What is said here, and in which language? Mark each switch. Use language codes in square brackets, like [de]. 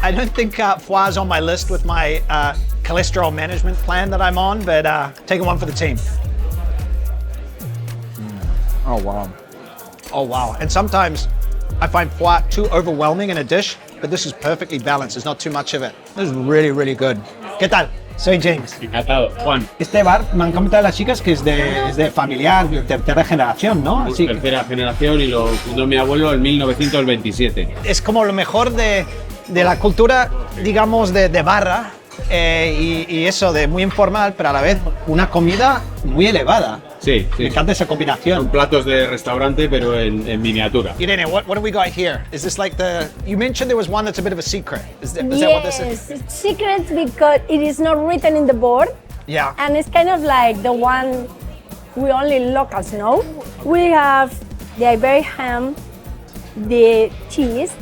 [en] I don't think foie is on my list with my cholesterol management plan that I'm on, but taking one for the team. Oh, wow. Oh, wow. And sometimes I find foie too overwhelming in a dish, but this is perfectly balanced. There's not too much of it. This is really, really good. [es] ¿Qué tal? Soy James. Encantado, Juan. Este bar, me han comentado las chicas que es de familiar, de tercera generación, ¿no? Así que Tercera generación y lo fundó mi abuelo en 1927. es como lo mejor de la cultura, digamos, de barra y eso, de muy informal, pero a la vez una comida muy elevada. Sí, Me sí. encanta esa combinación. Son platos de restaurante, pero en miniatura. [en] Irene, what do we got here? Is this like you mentioned there was one that's a bit of a secret. Is that what this is? Yes, it's secret because it is not written in the board. Yeah. And it's kind of like the one we only locals know. We have the Iberian ham, the cheese,